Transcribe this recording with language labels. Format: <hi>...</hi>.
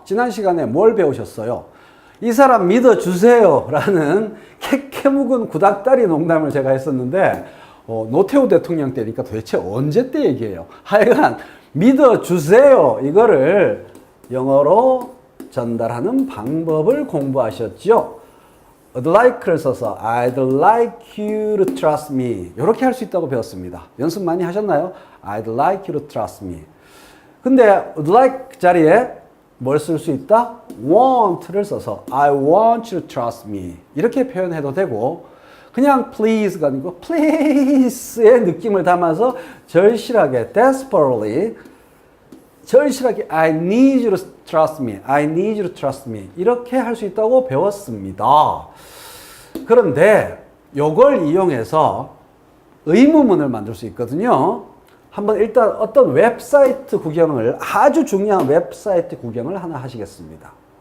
<ko>지난 시간에 뭘 배우셨어요? 이 사람 믿어주세요 라는 캐묵은 구닥다리 농담을 제가 했었는데 노태우 대통령 때니까 도대체 언제 때 얘기예요? 하여간 믿어주세요 이거를 영어로 전달하는 방법을 공부하셨죠? I'd like를 써서</ko> <en>I'd like you to trust me</en> <ko>이렇게 할 수 있다고 배웠습니다. 연습 많이 하셨나요?</ko> <en>I'd like you to trust me.</en> <ko>근데 I'd like 자리에 뭘 쓸 수 있다? want를 써서</ko> <en>I want you to trust me</en> <ko>이렇게 표현해도 되고 그냥 please가 아니고 please의 느낌을 담아서 절실하게 desperately 절실하게</ko> <en>I need you to trust me. I need you to trust me.</en> <ko>이렇게 할 수 있다고 배웠습니다. 그런데 이걸 이용해서 의문문을 만들 수 있거든요. 한번 일단 어떤 웹사이트 구경을 아주 중요한 웹사이트 구경을 하나 하시겠습니다.</ko>